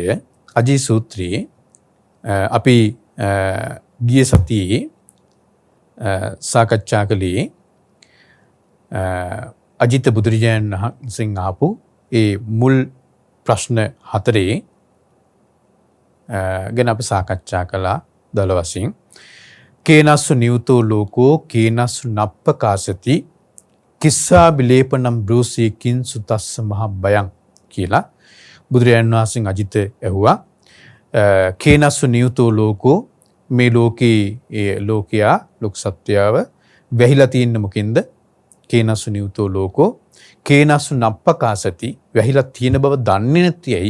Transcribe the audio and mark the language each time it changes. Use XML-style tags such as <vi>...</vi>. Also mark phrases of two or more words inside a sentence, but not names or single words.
<si>අජිත සූත්‍රයේ අපි ගිය සතියේ සාකච්ඡා කළේ අජිත බුදුරජාණන් වහන්සේගෙන් ආපු ඒ මුල් ප්‍රශ්න 4 ගැන අපි සාකච්ඡා කළා දල වශයෙන්.</si> <pi>කේනස්සු නියුතෝ ලෝකෝ කේනස්සු නප්පකාසති කිස්සා බිලේපනම් බ්‍රූසී කින්සු තස්ස මහ බයං</pi> <si>කියලා බුදුරජාණන් වහන්සේ අජිත ඇහුවා.</si> <pi>කේනස්සු නියුතෝ ලෝකෝ,</pi> <si>මේ ලෝකේ ඒ ලෝකයා ලෝක සත්‍යව වැහිලා තියෙන්නේ මොකෙන්ද?</si> <pi>කේනස්සු නියුතෝ ලෝකෝ කේනස්සු නප්පකාසති,</pi> <si>වැහිලා තියෙන බව දන්නේ නැති ඇයි?</si>